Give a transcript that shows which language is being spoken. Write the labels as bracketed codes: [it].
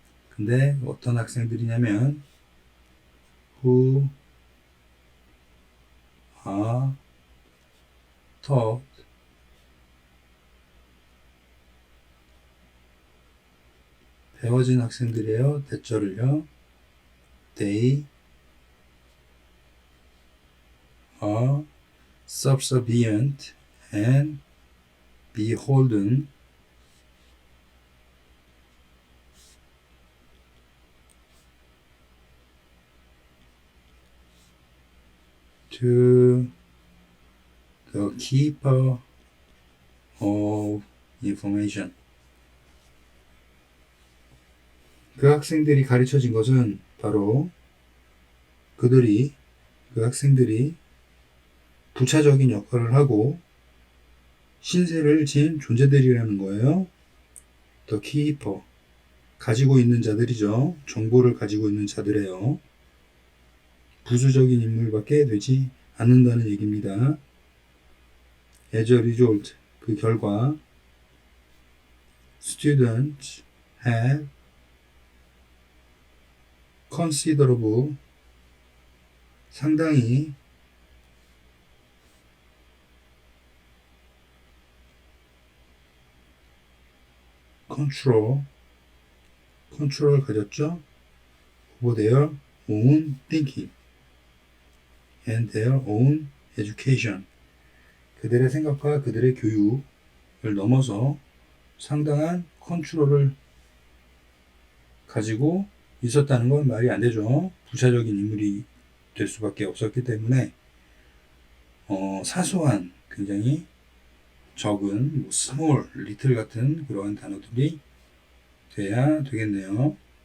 [ko] 근데 어떤 학생들이냐면 [en] who are taught [ko] 배워진 학생들이에요. 대절을요. [en] They are subservient and beholden to the keeper of information. [ko] 그 학생들이 가르쳐진 것은 바로 그 학생들이 부차적인 역할을 하고 신세를 진 존재들이라는 거예요. [en] The keeper. [ko] 가지고 있는 자들이죠. 정보를 가지고 있는 자들이에요. 부수적인 인물밖에 되지 않는다는 얘기입니다. [en] As a result, [ko] 그 결과 [en] students have considerable, [ko] 상당히 control을 가졌죠. [en] over their own thinking and their own education. [ko] 그들의 생각과 그들의 교육을 넘어서 상당한 컨트롤을 가지고 있었다는 건 말이 안 되죠. 부차적인 인물이 될 수밖에 없었기 때문에 사소한 굉장히 적은 small, little 같은 그러한 단어들이 돼야 되겠네요.